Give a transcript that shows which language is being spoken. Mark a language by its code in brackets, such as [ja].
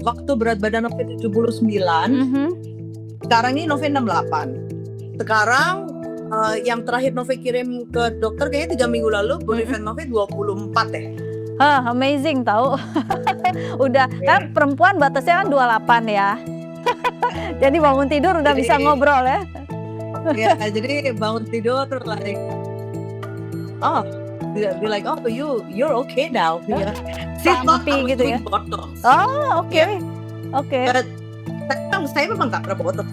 [id] Waktu berat badan Novi 79, sekarang ini Novi 68. Sekarang yang terakhir Novi kirim ke dokter kayaknya 3 minggu lalu, body fat Novi 24 ya. Amazing tahu. Udah kan perempuan batasnya kan 28 ya. Jadi bangun tidur udah bisa ngobrol ya. Ya, jadi bangun tidur [en] like be like, oh you're okay now. [id] Sampai gitu ya. Oh, oke. [en] Yeah. Oke. [id] But saya memang nggak pernah botox.